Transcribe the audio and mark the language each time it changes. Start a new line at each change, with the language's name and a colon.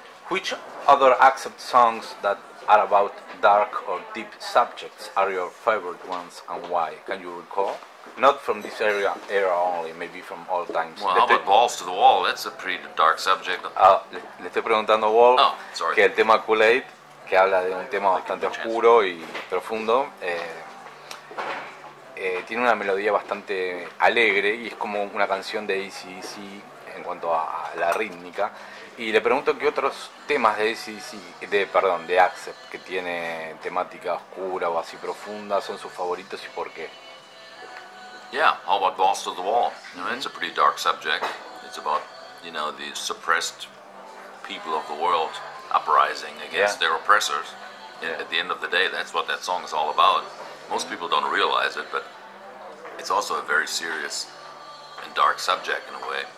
English: Which other Accept songs that are about dark or deep subjects are your favorite ones, and why? Can you recall? Not from this era only, maybe from all times. Well, how about Balls to the Wall? That's a pretty dark subject.
Spanish: Le estoy preguntando a Wolf que el tema Kool-Aid, que habla de un tema bastante oscuro y profundo, tiene una melodía bastante alegre y es como una canción de AC/DC en cuanto a la rítmica, y le pregunto qué otros temas de de Accept, que tiene temática oscura o así profunda, son sus favoritos y por qué.
English: Yeah, how about Balls to the Wall? You know, it's a pretty dark subject. It's about, you know, the suppressed people of the world uprising against their oppressors. At the end of the day, that's what that song is all about. Most people don't realize it, but it's also a very serious and dark subject in a way.